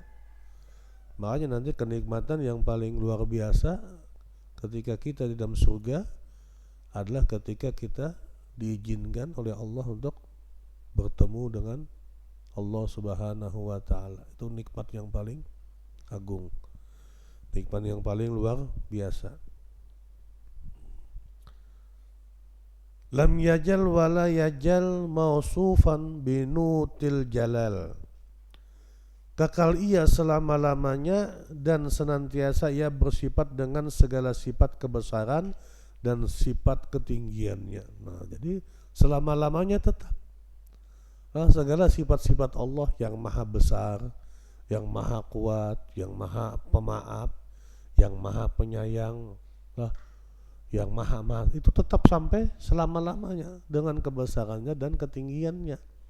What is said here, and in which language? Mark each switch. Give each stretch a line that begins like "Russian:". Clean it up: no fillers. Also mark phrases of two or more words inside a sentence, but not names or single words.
Indonesian: Makanya nanti kenikmatan yang paling luar biasa ketika kita di dalam surga adalah ketika kita diizinkan oleh Allah untuk bertemu dengan Allah
Arabic: سبحانه وتعالى.
Indonesian: Itu nikmat yang paling agung, nikmat yang paling luar biasa.
Arabic: لم يزل ولا يزال موصوفا بنعوت الجلال,
Indonesian: kekal ia selama-lamanya dan senantiasa ia bersifat dengan segala sifat kebesaran dan sifat ketinggiannya. Nah, jadi selama-lamanya tetap segala sifat-sifat Allah yang maha besar, yang maha kuat, yang maha pemaaf, yang maha penyayang, yang maha itu tetap sampai selama-lamanya dengan kebesarannya dan ketinggiannya.